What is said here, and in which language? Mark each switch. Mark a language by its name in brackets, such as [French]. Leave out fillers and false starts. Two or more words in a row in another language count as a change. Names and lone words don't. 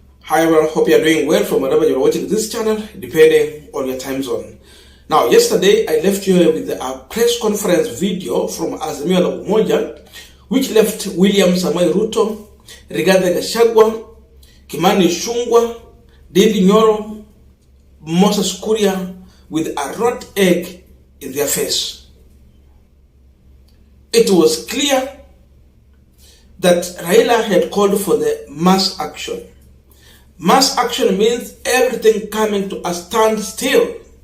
[English] Hi everyone, hope you are doing well from wherever you're watching this channel, depending on your time zone. Now, yesterday I left you with a press conference video from Azimio la Umoja, which left William Samoei Ruto, Rigathi Gachagua, Kimani Ichung'wah, Ndindi Nyoro, Moses Kuria with a rot egg in their face. It was clear that Raila had called for the mass action. Mass action means everything coming to a standstill.